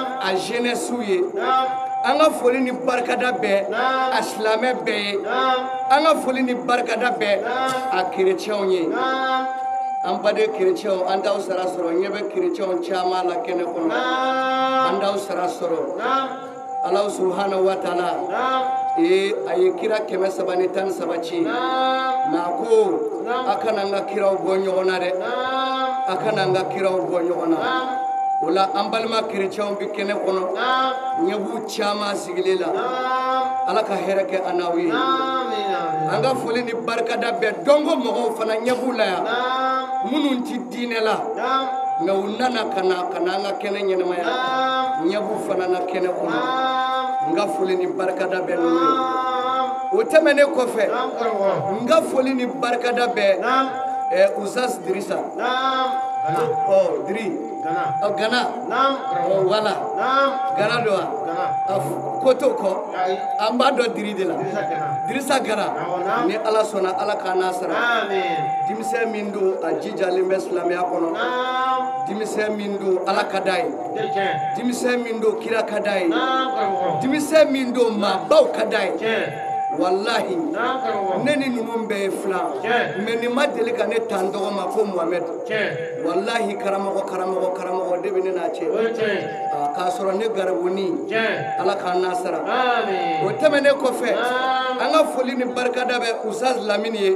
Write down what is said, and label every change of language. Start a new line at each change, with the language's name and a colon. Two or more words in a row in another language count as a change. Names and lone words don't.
Bambara: a jeunesse ye.
Arabic: نعم
Bambara: An ka foli ni barikada bɛ
Arabic: نعم
Bambara: a silamɛ bɛɛ ye.
Arabic: نعم
Bambara: An ka foli ni barikada bɛ
Arabic: نعم
Bambara: a kerecɛnw ye.
Arabic: نعم
Bambara: An baden kerecɛnw an t'aw sara sɔrɔ ɲɛ bɛ kerecɛnw caman la kɛnɛ kɔnɔ. An
Arabic: نعم
Bambara: t'aw sara sɔrɔ.
Arabic: نعم الله سبحانه وتعالى نعم
Bambara: a ye kira 313 ci.
Arabic: نعم
Bambara: Nka a ko a kana n ka kiraw bɔ ɲɔgɔn na dɛ.
Arabic: نعم
Bambara: A kana n ka kiraw bɔ ɲɔgɔn na.
Arabic: نعم
Bambara: O la an balima kerecɛnw bi kɛnɛ kɔnɔ.
Arabic: نعم
Bambara: Ɲɛ b'u caman sigilen la.
Arabic: نعم
Bambara: Ala ka hɛrɛ kɛ an n'aw ye.
Arabic: آمين
Bambara: An ka foli ni barikada bɛɛ dɔnko mɔgɔw fana ɲɛ b'u la yan.
Arabic: نعم
Bambara: Minnu ti diinɛ la.
Arabic: نعم
Bambara: Mɛ u nana ka na an ka kɛnɛ ɲɛnamaya.
Arabic: نعم
Bambara: Ɲɛ b'u fana na kɛnɛ kɔnɔ.
Arabic: نعم
Bambara: N ka foli ni barikada bɛɛ n'u ye.
Arabic: نعم
Bambara: O tɛmɛnen kɔfɛ,
Arabic: نعم كرمه
Bambara: n ka foli ni barikada bɛɛ
Arabic: نعم
Bambara: Usas Dirisa.
Arabic: نعم
Bambara: Diri. غنا Gana.
Arabic: نعم
Bambara: Wala.
Arabic: نعم
Bambara: Gana do wa? غنا Koto kɔ.
Arabic: أي
Bambara: An b'a dɔn Diri de la. غنا Dirisa Gana. Ni Ala sɔnna Ala k'a n'a sara.
Arabic: آمين
Bambara: Denmisɛn min don a jijalen bɛ silamɛya kɔnɔ.
Arabic: نعم
Bambara: Denmisɛn min don Ala ka d'a ye.
Arabic: جل
Bambara: Denmisɛn min don kira ka d'a ye.
Arabic: نعم كرمه
Bambara: Denmisɛn min don maabaw ka d'a ye.
Arabic: جل
Bambara: Walahi.
Arabic: نعم كرمه
Bambara: Ne ni ninnu bɛɛ ye filan. Tiɲɛ. Mais nin ma deli ka ne ta n tɔgɔ ma ko Muhamɛd.
Arabic: جل
Bambara: Walahi karamɔgɔ de bɛ ne n'a cɛ.
Arabic: وجل
Bambara: K'a sɔrɔ ne garibuni.
Arabic: جل
Bambara: Ala k'a n'a sara.
Arabic: آمين
Bambara: O tɛmɛnen kɔfɛ,
Arabic: نعم
Bambara: an ka foli ni barikada bɛ Usaz Lamini ye.